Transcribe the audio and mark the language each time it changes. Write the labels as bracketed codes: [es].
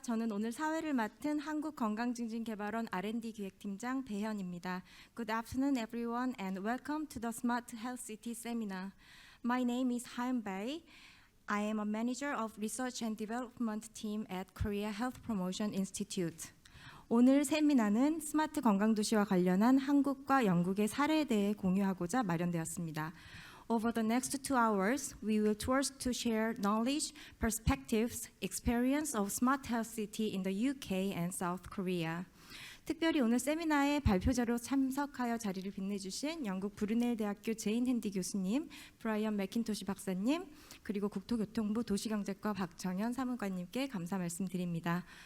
[ko] 저는 오늘 사회를 맡은 한국건강증진개발원 R&D 기획팀장 배현입니다. [en] Good afternoon, everyone, and welcome to the Smart Health City seminar. My name is Haeun Bae. I am a manager of Research and Development team at Korea Health Promotion Institute. [ko] 오늘 세미나는 스마트 건강도시와 관련한 한국과 영국의 사례에 대해 공유하고자 마련되었습니다. [en] Over the next 2 hours, we will tours to share knowledge, perspectives, experience of smart health city in the UK and South Korea. [ko] 특별히 오늘 세미나에 발표자로 참석하여 자리를 빛내주신 영국 브루넬 대학교 제인 핸디 교수님, 브라이언 맥킨토시 박사님, 그리고 국토교통부 도시경제과 박정현 사무관님께 감사 말씀드립니다.